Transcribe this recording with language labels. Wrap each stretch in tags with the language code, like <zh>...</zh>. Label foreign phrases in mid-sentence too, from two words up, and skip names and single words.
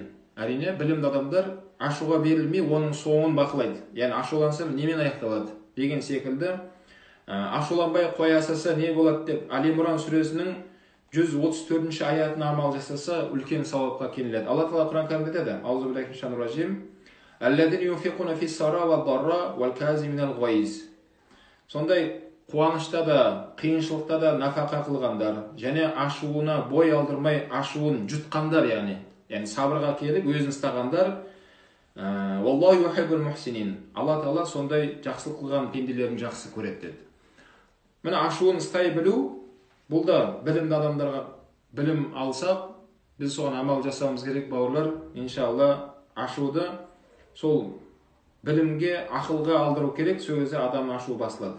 <kk>Әрине білімді адамдар ашуға берілмей оның соңын бақылайды. Яғни ашулансам немен аяқталады деген секілді. Ашуланбай қоя салса не болады деп Али-Имран сүресінің 134-ші аятына амал жасаса үлкен сауапқа кенеледі. Алла Тағала Құран кәрімде айтады:</kk> <ar>أعوذ بالله من الشيطان الرجيم الذين ينفقون في السراء والضراء والكاظمين الغيظ.</ar> <kk>Сондай қуанышта да, қиыншылықта да нафақа қылғандар, және ашуына бой алдырмай ашуын жұтқандар, яғни сабырға келіп өзін ұстағандар.</kk> <ar>والله يحب المحسنين.</ar> <kk>Алла Тағала сондай жақсылық қылған пенделерін жақсы көреді деді. Міне ашуын ұстай білу, бұл да білімді адамдарға білім алсақ, біз соған амал жасауымыз керек, бауырлар. Иншалла ашуды сол білімге, ақылға алдыру керек, сол кезде адам ашу басылады.</kk>